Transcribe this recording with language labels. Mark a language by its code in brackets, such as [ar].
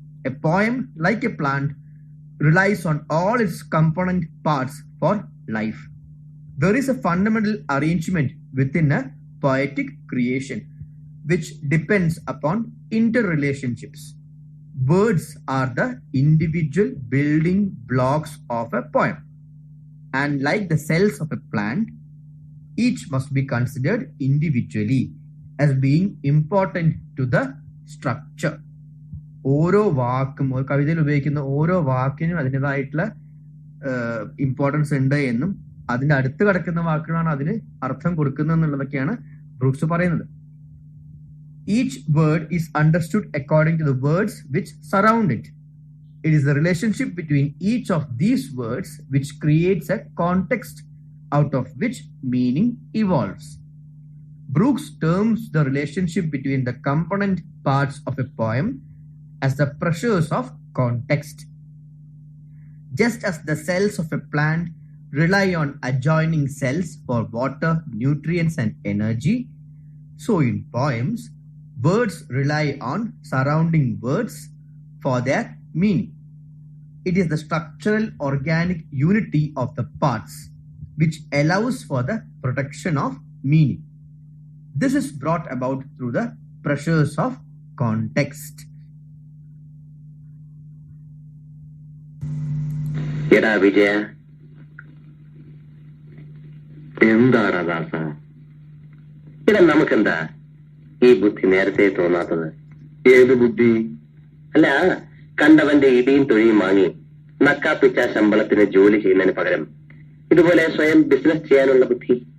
[en] A poem like a plant relies on all its component parts for life. There is a fundamental arrangement within a poetic creation which depends upon interrelationships. Words are the individual building blocks of a poem, and like the cells of a plant, each must be considered individually as being important to the structure. [ml] ഓരോ വാക്കും ഒരു കവിതയിൽ ഉപയോഗിക്കുന്ന ഓരോ വാക്കിനും അതിൻ്റെതായിട്ടുള്ള importance ഉണ്ട് എന്നും അതിന്റെ അടുത്ത് കിടക്കുന്ന വാക്കുകളാണ് അതിന് അർത്ഥം കൊടുക്കുന്നത് എന്നുള്ളതൊക്കെയാണ് ബ്രൂക്സ് പറയുന്നത്. [en] Each word is understood according to the words which surround it. It is the relationship between each of these words which creates a context out of which meaning evolves. Brooks terms the relationship between the component parts of a poem as the pressures of context. Just as the cells of a plant rely on adjoining cells for water, nutrients, and energy, so in poems, words rely on surrounding words for their meaning. It is the structural organic unity of the parts which allows for the production of meaning. This is brought about through the pressures of context. [ml] എടാ വിജയ, എന്താടാ ദാസ, ഇടാ നമുക്കെന്താ ഈ ബുദ്ധി നേരത്തെ തോന്നാത്തത്? ഏത് ബുദ്ധി? അല്ല, കണ്ടവന്റെ ഇടിയും തൊഴിയും വാങ്ങി നക്കാപ്പിച്ച ശമ്പളത്തിന് ജോലി ചെയ്യുന്നതിന് പകരം ഇതുപോലെ സ്വയം ബിസിനസ് ചെയ്യാനുള്ള ബുദ്ധി.